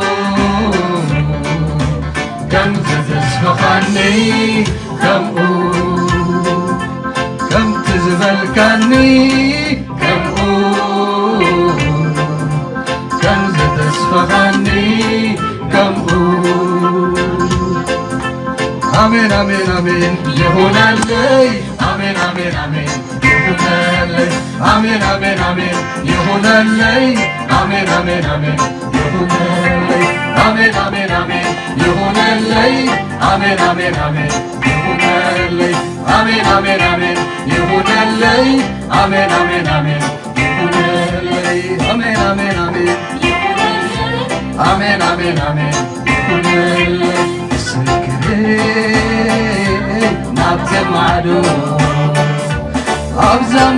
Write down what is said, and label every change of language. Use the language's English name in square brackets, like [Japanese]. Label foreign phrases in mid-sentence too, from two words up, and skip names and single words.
[Tigrinya] ከም ዝተስፋኻኒ ከምኡ ከምቲ ዝበልካኒ ከምኡ ከም ዝተስፋኻኒ ከምኡ [Amharic] አሜን አሜን አሜን ይሁንልኝ አሜን አሜን አሜን ይሁንልኝ አሜን አሜን አሜን ይሁንልኝ አሜን አሜን አሜን ይሁንልኝ አሜን አሜን አሜን ይሁንልኝ አሜን አሜን አሜን ይሁንልኝ አሜን አሜን አሜን ይሁንልኝ አሜን አሜን አሜን ይሁንልኝ አሜን አሜን አሜን አሜን አሜን አሜን ይሁንልኝ ምስክሬ ናብቴ ማዶ አብዛ